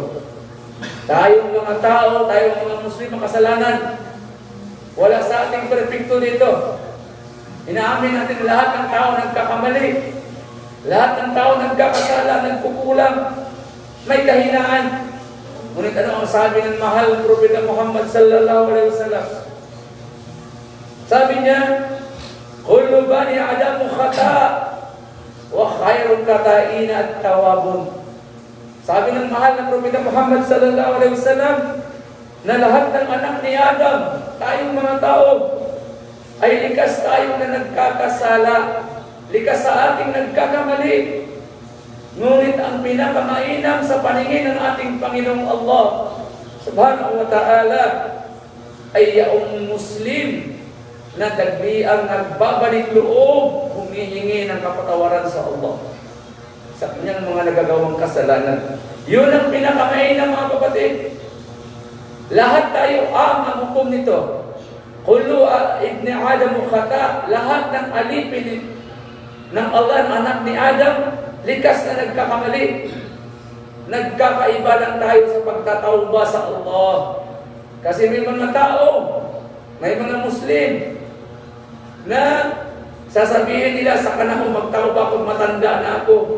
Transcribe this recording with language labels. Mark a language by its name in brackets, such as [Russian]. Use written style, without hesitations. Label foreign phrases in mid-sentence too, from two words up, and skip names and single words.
[Filipino] Tayong mga tao, tayong mga Muslim, makasalanan. Wala sa ating perfecto dito. Inaamin natin lahat ng tao nagkakamali. Lahat ng tao nagkakasala, nagkukulang. May kahinaan. Ngunit ano ang sabi ng mahal Propeta Muhammad [Arabic] صلى الله عليه وسلم? [Filipino] Sabi niya, [Arabic] كل بني آدم خطاء وخير الخطائين التوابون. [Filipino] Sabi ng mahal na Propeta Muhammad [Arabic] صلى الله عليه وسلم [Filipino] na lahat ng anak ni Adam, tayong mga tao, ay likas tayo na nagkakasala, likas sa ating nagkakamali. Ngunit ang pinakamainam sa paningin ng ating Panginoong Allah [Arabic] سبحانه وتعالى [Filipino] ay yaong Muslim na ang nagbabalik loob, humihingi ng kapatawaran sa Allah sa kanyang mga nagagawang kasalanan. Yun ang pinakamainam, mga kapatid. Lahat tayo ang hukom nito. [Arabic] كل ابن آدم خطاء, [Filipino] lahat ng alipin ng Allah, ng anak ni Adam, likas na nagkakamali. nagkakaiba lang tayo sa pagtatauba sa Allah. Kasi may mga tao, may mga Muslim, na sasabihin nila, saka na ako magtauba kung matanda na ako.